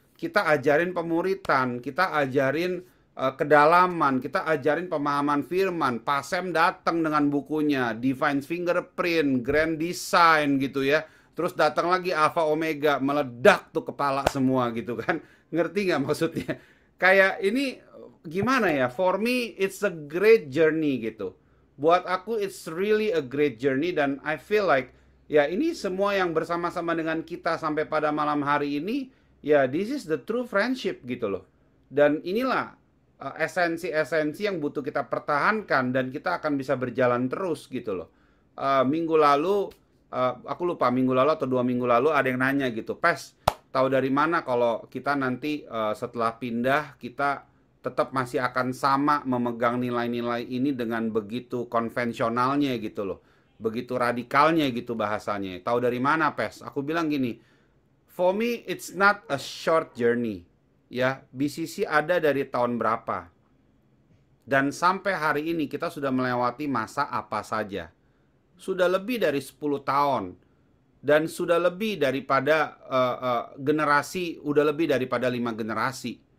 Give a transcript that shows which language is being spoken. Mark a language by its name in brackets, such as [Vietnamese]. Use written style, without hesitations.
[Indonesian] Kita ajarin pemuritan, kita ajarin kedalaman, kita ajarin pemahaman firman. Pasem datang dengan bukunya, Divine Fingerprint, Grand Design gitu ya. Terus datang lagi Alpha Omega, meledak tuh kepala semua gitu kan. Ngerti nggak maksudnya? Kayak ini gimana ya? [English] For me, it's a great journey gitu. [Indonesian] Buat aku, [English] it's really a great journey. [Indonesian] Dan [English] I feel like, [Indonesian] ya ini semua yang bersama-sama dengan kita sampai pada malam hari ini, ya [English] this is the true friendship [Indonesian] gitu loh. Dan inilah esensi-esensi yang butuh kita pertahankan dan kita akan bisa berjalan terus gitu loh. Minggu lalu, aku lupa minggu lalu atau 2 minggu lalu ada yang nanya gitu, Pes, tahu dari mana kalau kita nanti setelah pindah kita tetap masih akan sama memegang nilai-nilai ini dengan begitu konvensionalnya gitu loh, begitu radikalnya gitu bahasanya. Tahu dari mana, Pes? Aku bilang gini, [English] for me it's not a short journey. [Indonesian] Ya, BCC ada dari tahun berapa? Dan sampai hari ini kita sudah melewati masa apa saja. Sudah lebih dari 10 tahun. Dan sudah lebih daripada generasi, udah lebih daripada 5 generasi.